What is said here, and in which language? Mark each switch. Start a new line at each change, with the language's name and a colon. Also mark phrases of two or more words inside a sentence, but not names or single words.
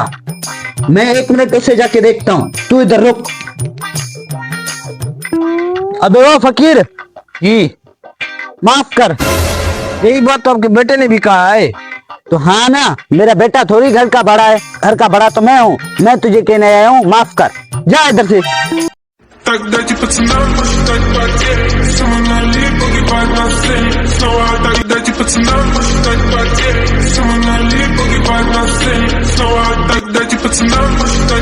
Hindi: मैं 1 मिनट उसे जाके देखता हूँ, तू इधर रुक। अबे वो फकीर जी, माफ कर, यही बात तो आपके बेटे ने भी कहा है। तो हाँ ना, मेरा बेटा थोड़ी घर का बड़ा है, घर का बड़ा तो मैं हूँ। मैं तुझे कहने आया हूँ, माफ कर, जा इधर से।
Russian: Дайте пацанам посчитать потери, самоналив, погибать на сцене. Снова отдать, дайте пацанам посчитать потери, самоналив, погибать на сцене. Снова отдать, дайте пацанам посчитать